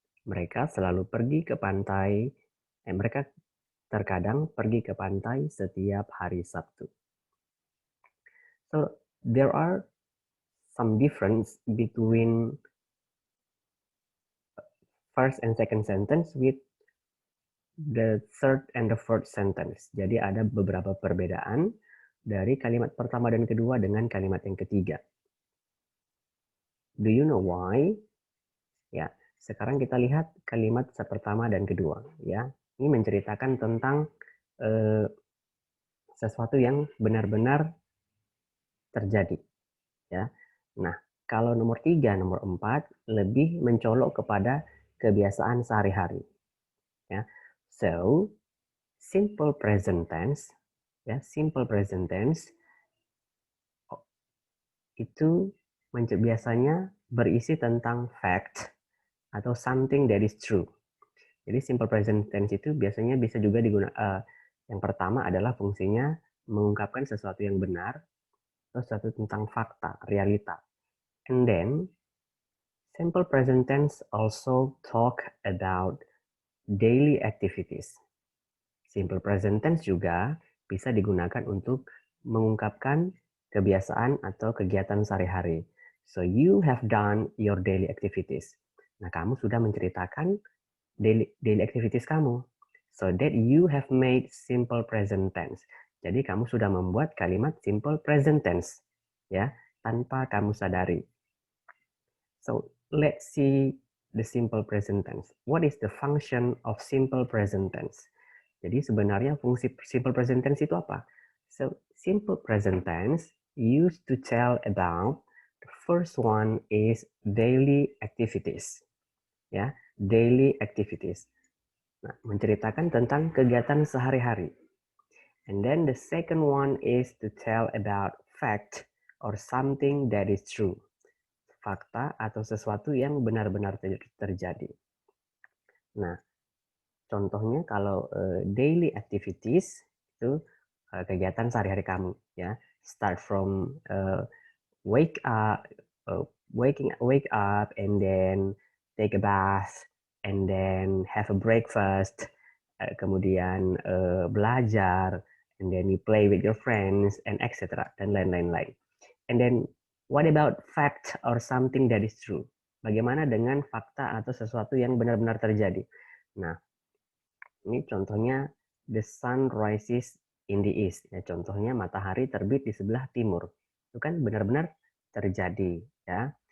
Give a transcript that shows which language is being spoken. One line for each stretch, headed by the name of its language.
Indonesian: Mereka selalu pergi ke pantai. Mereka terkadang pergi ke pantai setiap hari Sabtu.
English: So there are some difference between first and second sentence with the third and the fourth sentence.
Indonesian: Jadi ada beberapa perbedaan dari kalimat pertama dan kedua dengan kalimat yang ketiga.
English: Do you know why?
Indonesian: Ya, sekarang kita lihat kalimat pertama dan kedua. Ya, ini menceritakan tentang sesuatu yang benar-benar terjadi. Ya, nah kalau nomor 3, nomor 4 lebih mencolok kepada kebiasaan sehari-hari.
English: Ya, so simple present tense, ya simple present tense
Indonesian: itu biasanya berisi tentang
English: fact atau something that is true.
Indonesian: Jadi simple present tense itu biasanya bisa juga digunakan. Yang pertama adalah fungsinya mengungkapkan sesuatu yang benar atau sesuatu tentang fakta, realita.
English: And then simple present tense also talk about daily activities.
Indonesian: Simple present tense juga bisa digunakan untuk mengungkapkan kebiasaan atau kegiatan sehari-hari.
English: So you have done your daily activities. Nah,
Indonesian: kamu sudah menceritakan
English: daily activities kamu. So that you have made simple present tense.
Indonesian: Jadi kamu sudah membuat kalimat simple present tense, ya, tanpa kamu sadari.
English: So let's see the simple present tense. What is the function of simple present tense?
Indonesian: Jadi sebenarnya fungsi simple present tense itu apa?
English: So simple present tense used to tell about the first one is daily activities.
Indonesian: Ya, daily activities. Nah, menceritakan tentang kegiatan sehari-hari.
English: And then the second one is to tell about fact or something that is true.
Indonesian: Fakta atau sesuatu yang benar-benar terjadi. Nah, contohnya kalau daily activities itu kegiatan sehari-hari kamu, ya.
English: Start from wake up, wake up, and then take a bath, and then have a breakfast,
Indonesian: kemudian belajar,
English: and then you play with your friends, and etc. dan lain-lain. And then what about fact or something that is true?
Indonesian: Bagaimana dengan fakta atau sesuatu yang benar-benar terjadi? Nah, ini contohnya
English: the sun rises in the east.
Indonesian: Ya, contohnya matahari terbit di sebelah timur. Itu kan benar-benar terjadi, ya.